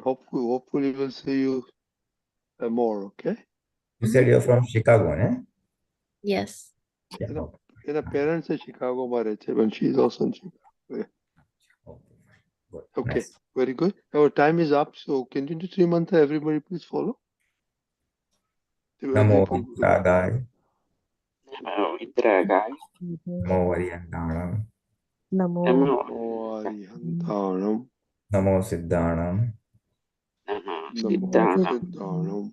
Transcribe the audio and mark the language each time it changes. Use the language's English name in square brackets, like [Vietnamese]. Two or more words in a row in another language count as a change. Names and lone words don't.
[English] Hopefully we'll see you more, okay? You said you're from Chicago, eh? Yes. Yeah. The parents are Chicago, but she's also in Chicago. Yeah. Good. Okay, Nice. very good. Our time is up, so continue 3 months. Everybody, please follow. [Prakrit languages] Namo Vitragaya. Namo Vitragaya. Namo Variyantanam. Namo Arihantanam. Namo Siddhanam. Namo Siddhanam. Siddhanam.